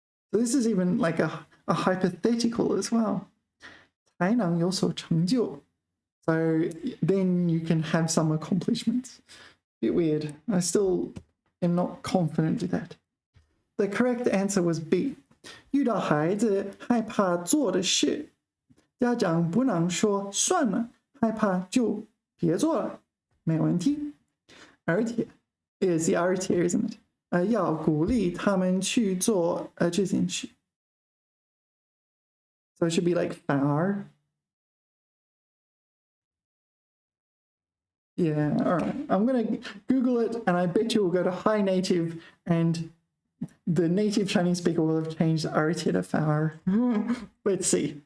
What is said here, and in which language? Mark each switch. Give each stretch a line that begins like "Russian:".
English: So this is even like a hypothetical as well.
Chinese: 才能有所成就.
English: So then you can have some accomplishments. Bit weird. I still am not confident with that. The correct answer was B.
Chinese: 遇到孩子害怕做的事，家长不能说算了，害怕就别做了，没问题。
English: 而且 is the 而且 isn't it?
Chinese: 要鼓励他们去做这件事。
English: So it should be like 反而。 Yeah, all right. I'm going to Google it, and I bet you will go to High Native, and the native Chinese speaker will have changed 而且 to 反而. Let's see.